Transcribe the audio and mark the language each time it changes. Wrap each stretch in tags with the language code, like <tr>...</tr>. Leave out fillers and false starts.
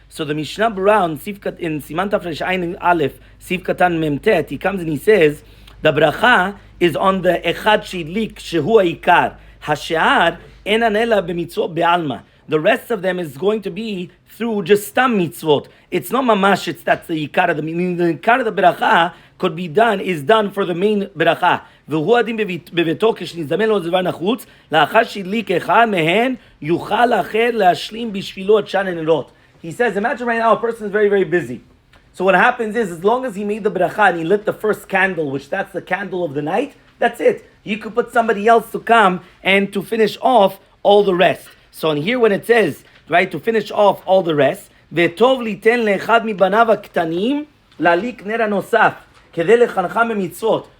<en>So the Mishnah Berurah in Siman Tafresh Ayin Aleph, Siv Katan Memtet, he comes and he says, the bracha is on the Echad Shidlik Shehu Ikar.</en> <he>Hashe'ar enan ela b'mitzvot be'alma.</he> <en>The rest of them is going to be through just stam mitzvot. It's not mamash, that's the Ikar. The Ikar of the bracha could be done, is done for the main bracha.</en> <he>והוא הדין בביתו כשנזדמן לו דבר נחוץ, לאחר שהדליק אחד מהן, יוכל אחר להשלים בשבילו את שאר הנרות.</he> <en>He says, imagine right now a person is very, very busy. So what happens is, as long as he made the bracha and he lit the first candle, which that's the candle of the night, that's it. You could put somebody else to come and to finish off all the rest. So in here when it says, right, to finish off all the rest,</en> <he>וטוב ליתן לאחד מבניו הקטנים להליק נר הנוסף, כדי לחנכם במצוות.</he>